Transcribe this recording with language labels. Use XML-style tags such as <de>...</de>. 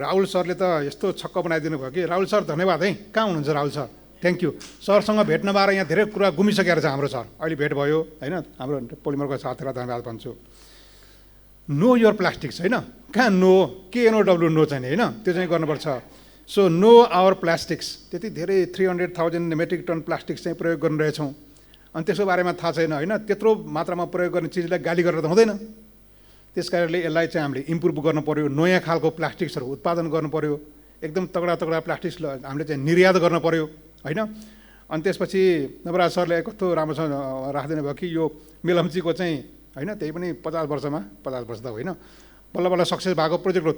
<ne>राहुल सरले त यस्तो छक्क बनाइदिनु भयो कि। राहुल सर धन्यवाद है। कहाँ हुनुहुन्छ राहुल सर? Thank you. सरसँग भेट नभएर यहाँ धेरै कुरा गुमिसकेको छ हाम्रो सर। अहिले भेट भयो, होइन? हाम्रो पोलिमरको साथीलाई धन्यवाद भन्छु।</ne> <en>know your plastics,</en> <ne>होइन? कहाँ नो, KNOW नो चाहिँ होइन, त्यो चाहिँ गर्नुपर्छ।</ne> <en>So know our plastics.</en> <ne>त्यति धेरै 300,000 मेट्रिक टन प्लास्टिक्स चाहिँ प्रयोग गरिरहेछौँ। अनि त्यसको बारेमा थाहा छैन, होइन? त्यत्रो मात्रामा प्रयोग गर्ने चिजलाई गाली गरेर त हुँदैन। त्यस कारणले यसलाई चाहिँ हामीले इम्प्रुभ गर्नु पऱ्यो। नयाँ खालको प्लास्टिक्सहरू उत्पादन गर्नु पऱ्यो। एकदम तगडा तगडा प्लास्टिक्स हामीले चाहिँ निर्यात गर्नु पऱ्यो, होइन? अनि त्यसपछि नवराज सरले कस्तो राम्रोसँग राखिदिनु भयो कि यो मेलम्चीको चाहिँ, होइन, त्यही पनि 50 वर्षमा, 50 वर्ष त होइन, बल्ल बल्ल सक्सेस भएको प्रोजेक्ट हो।</ne>